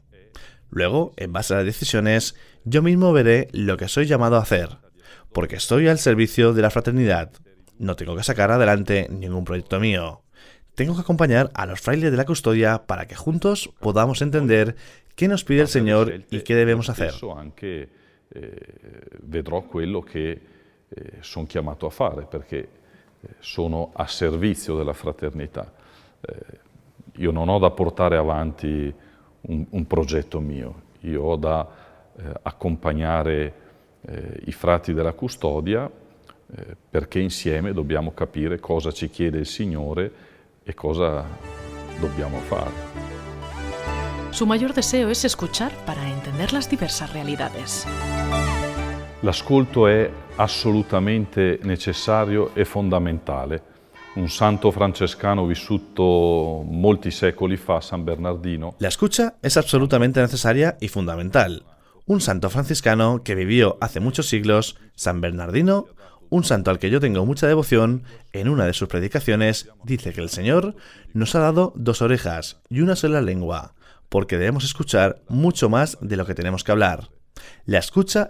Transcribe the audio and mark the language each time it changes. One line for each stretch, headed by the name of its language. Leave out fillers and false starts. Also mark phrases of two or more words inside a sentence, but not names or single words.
Spanish: Luego, en base a las decisiones, yo mismo veré lo que soy llamado a hacer, porque estoy al servicio de la fraternidad. No tengo que sacar adelante ningún proyecto mío. Tengo que acompañar a los frailes de la custodia para que juntos podamos entender qué nos pide el Señor y qué debemos hacer.
Italian: Anche vedrò quello che sono chiamato a fare, perché sono a servizio della fraternità. Io non ho da portare avanti un progetto mio, io ho da accompagnare i frati della custodia perché insieme dobbiamo capire cosa ci chiede il Signore e cosa dobbiamo fare.
Spanish: Su mayor deseo es escuchar para entender las diversas realidades.
Italian: L'ascolto è assolutamente necessario e fondamentale. Un santo francescano vissuto molti secoli fa, San Bernardino.
Spanish: La escucha es absolutamente necesaria y fundamental. Un santo franciscano que vivió hace muchos siglos, San Bernardino, un santo al que yo tengo mucha devoción, en una de sus predicaciones dice que el Señor nos ha dado 2 orejas y una sola lengua, porque debemos escuchar mucho más de lo que tenemos que hablar.